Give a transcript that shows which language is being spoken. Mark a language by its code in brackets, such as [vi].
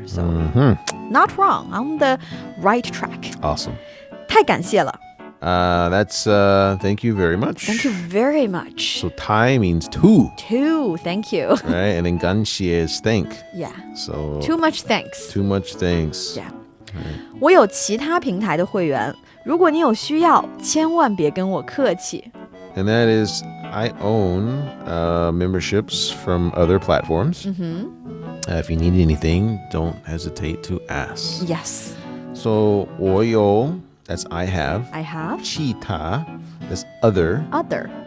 [en] So not wrong, on the right track. Awesome. [zh] 太感谢了. [en] That's thank you very much. Thank you very much. So 太 means two, Too, thank you. right? And then 感谢 is thank. Yeah. So Too much thanks. too much thanks. Yeah. [zh] 我有其他平台的会员，如果你有需要，千万别跟我客气。 [en] And that is I own memberships from other platforms. If you need anything, don't hesitate to ask. Yes. So 我有, that's I have. I have. 其他, that's other. Other.